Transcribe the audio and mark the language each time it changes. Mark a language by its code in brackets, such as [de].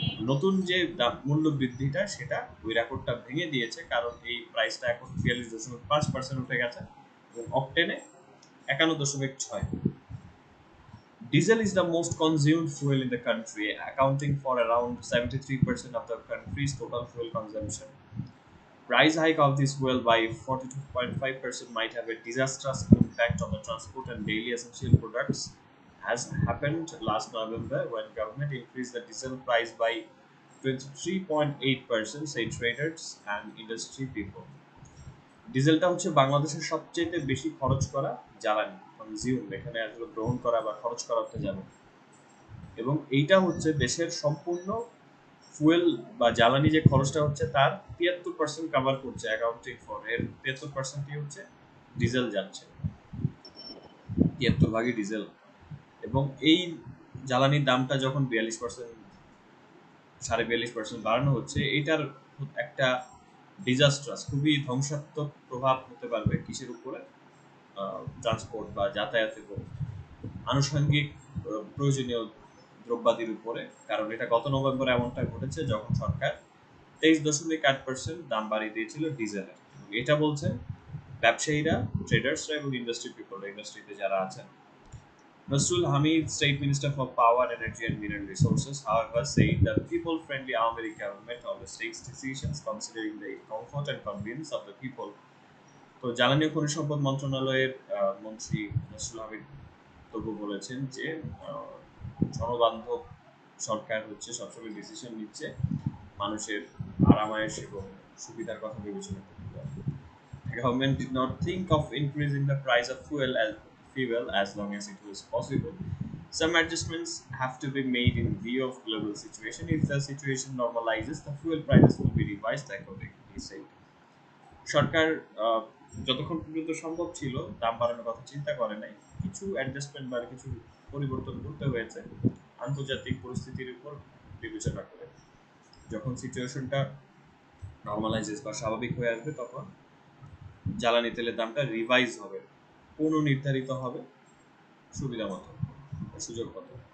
[bn] নতুন যে মূল্য বৃদ্ধিটা সেটা ওই রেকর্ডটা ভেঙে দিয়েছে, কারণ এই প্রাইসটা এখন 42.5% উঠে গেছে এবং অকটেনে 51.6। [en] Diesel is the most consumed fuel in the country, accounting for around 73% of the country's total fuel consumption. Price hike of this fuel by 42.5% might have a disastrous impact on the transport and daily essential products, as happened last November when government increased the diesel price by 23.8%, say traders and industry people. [bn] ডিজেলটা হচ্ছে বাংলাদেশের সবচেয়ে বেশি খরচ করা জ্বালানি, consume এখানে আসলে গ্রহণ করা বা খরচ করা অর্থে যাবে, এবং এইটা হচ্ছে দেশের সম্পূর্ণ ফুয়েল বা জ্বালানি যে খরচটা হচ্ছে তার 73% কভার করছে, [en] accounting for [bn] এর 73%ই হচ্ছে ডিজেল যাচ্ছে, 73 ভাগই ডিজেল। এবং এই জ্বালানির দামটা যখন 42%, 42.5% বাড়ানো হচ্ছে, এটার একটা ডিজাস্ট্রাস, খুবই ধ্বংসাত্মক প্রভাব হতে পারবে কিসের উপরে? ট্রান্সপোর্ট বা যাতায়াত এবং আনুষঙ্গিক প্রয়োজনীয় দ্রব্যাদির উপরে। কারণ এটা গত নভেম্বরে এমনটা ঘটেছে যখন সরকার 23.8% দাম বাড়িয়ে দিয়েছিল ডিজেলের। এটা বলছেন ব্যবসায়ীরা, ট্রেডার্সরা এবং [en] industry people, [bn] ইন্ডাস্ট্রিতে যারা আছেন। [en] Nasrul Hamid, State Minister for Power, Energy and Mineral Resources, however, said the people-friendly American government always takes decisions considering the comfort and convenience of the people. [bn] তো জ্বালানি ও খনিজ সম্পদ মন্ত্রণালয়ের মন্ত্রী নসরুল হামিদ তবু বলেছেন যে আহ, জনবান্ধব সরকার হচ্ছে সবসময় ডিসিশন নিচ্ছে মানুষের আরামায়েশ এবং সুবিধার কথা বিবেচনা করতে হবে। [en] The government did not think of increasing the price of fuel as long as it was possible. Some adjustments have to be made in view of global situation. If the situation normalizes, the fuel prices will be revised accordingly, he said. [bn] সরকার আহ, যতক্ষণ পর্যন্ত সম্ভব ছিল দাম বাড়ানোর কথা চিন্তা করে নাই, কিছু অ্যাডজাস্টমেন্ট বা কিছু পরিবর্তন করতে হয়েছে আন্তর্জাতিক পরিস্থিতির উপর বিবেচনা করে। যখন সিচুয়েশনটা নর্মালাইজেস বা স্বাভাবিক হয়ে আসবে তখন জ্বালানি তেলের দামটা রিভাইজ হবে, পুনর্নির্ধারিত হবে সুবিধা মতো, সুযোগ মতো।